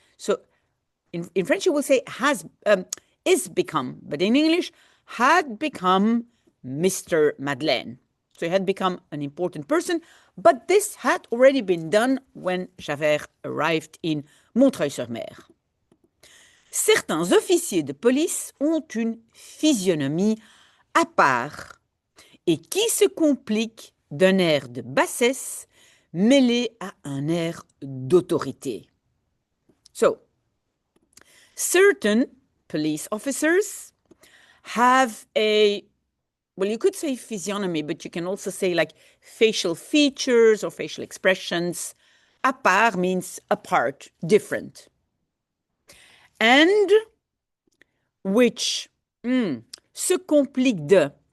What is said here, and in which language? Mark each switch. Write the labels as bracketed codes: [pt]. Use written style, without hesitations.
[en] So in French, you will say is become, but in English, had become Mr. Madeleine. So he had become an important person, but this had already been done when Javert arrived in Montreuil-sur-Mer. [fr] Certains officiers de police ont une physionomie à part et qui se complique d'un air de bassesse mêlé à un air d'autorité. [en] So, certain police officers have a, well, you could say physiognomy, but you can also say like facial features or facial expressions. À part means apart, different. And which [fr] se complique de.